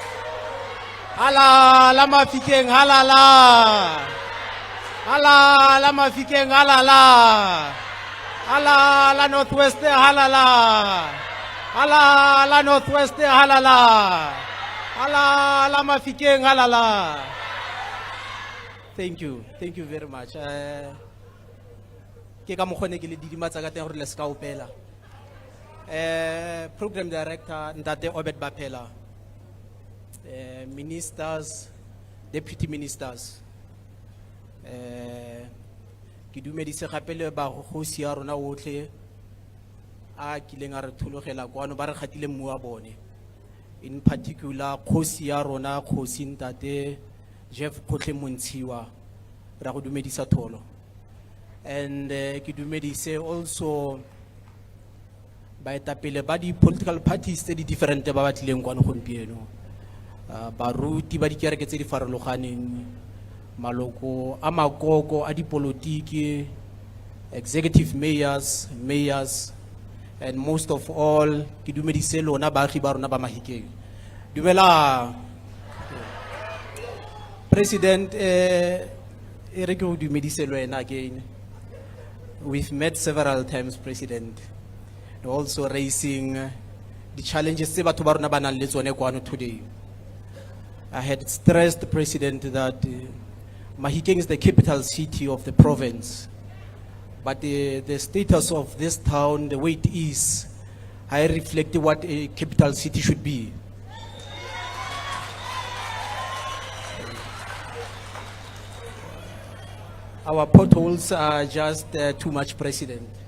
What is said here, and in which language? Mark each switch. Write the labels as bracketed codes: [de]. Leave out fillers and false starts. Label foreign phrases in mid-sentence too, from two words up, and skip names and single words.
[tn] Halala Mafikeng halala. Halala Mafikeng halala. Halala Northwest halala. Halala Northwest halala. Halala Mafikeng halala. [en] Thank you very much. [tn] Ke ka mogone ke le didimatsa ka teng gore le ska opela. [en] Program Director Ntate Obed Bapela, ministers, deputy ministers, [tn] ke dumedise gape le ba go sia rona otlhe a kileng a re thulogela kwano ba re kgatile mmu wa bone, [en] in particular [tn] khosi ya rona khosi Ntate Jeff Khotle Montshiwa ra go dumedisa tholo, and ke dumedise also baetapele ba di [en] political parties [tn] tse di different ba batlileng kwano gompieno, baruti ba dikereke tse di farologaneng, maloko a makoko a dipolotiki, [en] executive mayors, and most of all [tn] ke dumedise lona baagi ba rona ba Mahikeng. Dumela President, e re ke go dumedise le wena again. [en] We've met several times, President, also raising the challenges [tn] tse batho ba rona ba nang le tsone kwano [en] today. I had stressed, President, that Mahikeng is the capital city of the province, but the status of this town, the way it is, I reflect what a capital city should be. Our potholes are just too much, President.